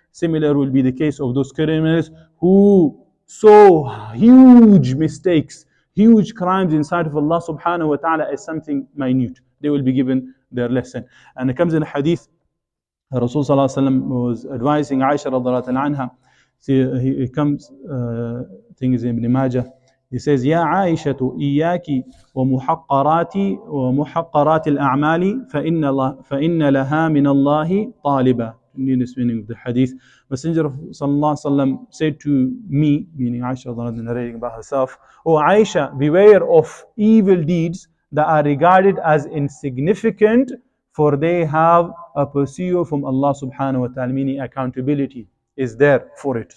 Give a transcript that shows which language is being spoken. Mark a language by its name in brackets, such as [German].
[English] Similar will be the case of those criminals who saw huge mistakes, huge crimes inside of Allah subhanahu wa ta'ala as something minute. They will be given their lesson. And it comes in a hadith, Rasul sallallahu alaihi wasallam was advising Aisha radhiyallahu anha. He comes, things in Ibn Majah. He says, [Arabic] يا عائشة إياك ومحقرات الأعمال فإن لها من الله طالبا. [English] nearest meaning of the hadith. Messenger of Sallallahu Alaihi Wasallam said to me, meaning Aisha narrating about herself, "O Aisha, beware of evil deeds that are regarded as insignificant, for they have a pursuer from Allah subhanahu wa ta'ala," meaning accountability is there for it.